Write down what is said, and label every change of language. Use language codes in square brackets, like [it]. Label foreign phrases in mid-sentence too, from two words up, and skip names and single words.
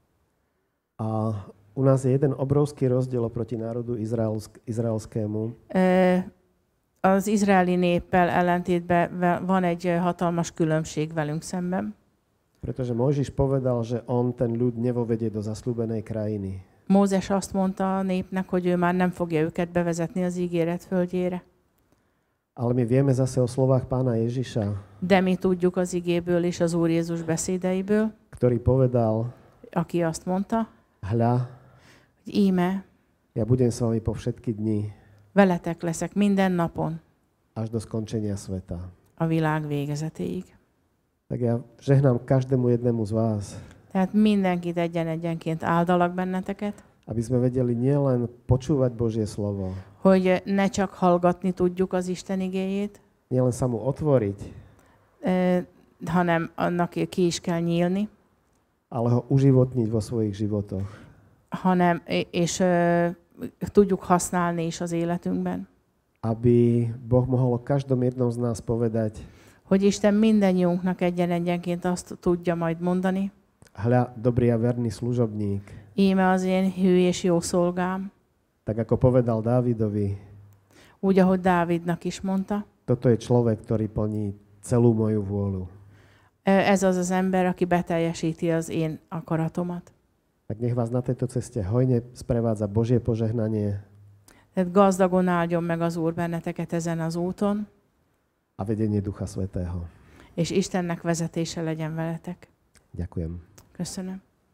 [sk] A u nás je jeden obrovský rozdiel oproti národu izraelskému. [hu] Az izraeli néppel ellentétben van egy hatalmas különbség velünk szemben. [sk] Pretože Mojžiš povedal, že on ten ľud nevovedie do zasľúbenej krajiny. [hu] Mózes azt mondta a népnek, hogy ő már nem fogja őket bevezetni az ígéret földjére. [sk] Ale my vieme zase o slovách pána Ježiša, [hu] De mi tudjuk az igéből és az Úr Jézus beszédeiből, [sk] ktorý povedal, [hu] aki azt mondta, [sk] hľa, [hu] hogy íme, [sk] ja budem s vami po všetky dni, [hu] veletek leszek minden napon [sk] až do skončenia sveta. [hu] a világ végezetéig. [sk] Tak ja žehnám každému jednému z vás, [hu] Tehát mindenkit egyen-egyenként áldalak benneteket, [sk] aby sme vedeli nielen počúvať Božie slovo, [hu] hogy ne csak hallgatni tudjuk az Isten igéjét, [sk] nielen sa mu otvoriť, [hu] hanem annak ki is kell nyílni, [sk] ale ho uživotniť vo svojich životoch. [hu] és tudjuk használni is az életünkben. [sk] Aby Boh mohol o každom jednom z nás povedať, [hu] Hogy Isten mindannyiunknak egyen-egyenként azt tudja majd mondani, [sk] hľa, dobrý a verný služobník, [hu] íme az én hű és jó szolgám, [sk] tak ako povedal Dávidovi, [hu] úgy, ahogy Dávidnak is mondta. [sk] toto je človek, ktorý plní celú moju vôľu. [hu] Ez az az ember, aki beteljesíti az én akaratomat. [sk] Tak nech vás na tejto ceste hojne sprevádza Božie požehnanie [hu] Tehát gazdagon áldjon meg az Úr benneteket ezen az úton, [sk] a vedenie Ducha Svätého. [hu] és Istennek vezetése legyen veletek. [sk] Ďakujem. [hu] Köszönöm.